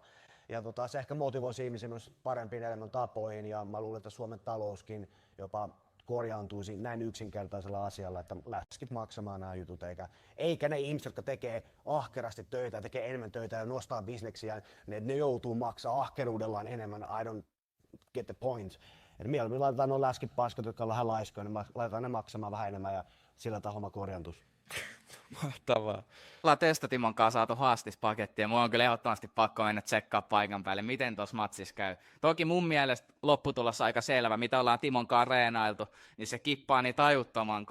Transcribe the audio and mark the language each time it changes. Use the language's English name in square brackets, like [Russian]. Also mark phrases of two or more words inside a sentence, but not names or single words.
[Finnish] Ja se ehkä motivoisi ihmisiä myös parempiin elämäntapoihin ja mä luulen, että Suomen talouskin jopa korjaantuisi näin yksinkertaisella asialla, että läskit maksamaan nämä jutut, eikä ne ihmiset, jotka tekee ahkerasti töitä, tekee enemmän töitä ja nostaa bisneksiä, ne joutuu maksaa ahkeruudellaan enemmän. [English] I don't get the point. [Finnish] Et mieluummin laitetaan nuo läskit paskat, jotka on vähän laiskoja, niin laitetaan ne maksamaan vähän enemmän ja sillä tahoma korjaantuisi. Mahtavaa. Ollaan Testotimon kanssa saatu haastispaketti ja mulla on kyllä ehdottomasti pakko mennä tsekkaa paikan päälle, miten tuossa matsissa käy. Toki mun mielestä lopputulos aika selvä, mitä ollaan Timon kanssa reenailtu, niin se kippaa niin tajuttoman kovaa.